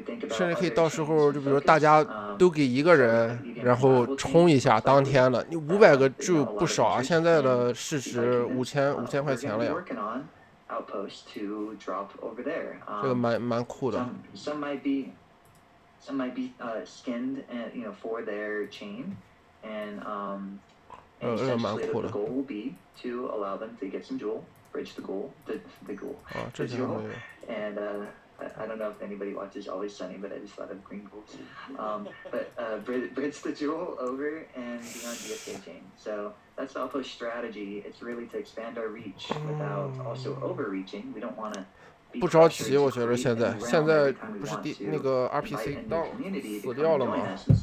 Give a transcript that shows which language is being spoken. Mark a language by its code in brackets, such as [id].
[zh] 甚至可以到时候就比如说大家都给一个人，然后冲一下当天的，你500个就不少啊，现在的市值5000块钱了呀。 [en] outposts to drop over there. [zh] 这个蛮酷的。 [en] Some might be skinned, and for their chain, and essentially the goal will be to allow them to get some jewel, bridge the goal, the jewel, and I don't know if anybody watches Always Sunny, but I just thought of green goals. But bridge the jewel over and be on DFK chain. So that's the outpost strategy. It's really to expand our reach without also overreaching. We don't want to. [zh] 不着急，我觉得现在不是那个 RPC 到死掉了吗？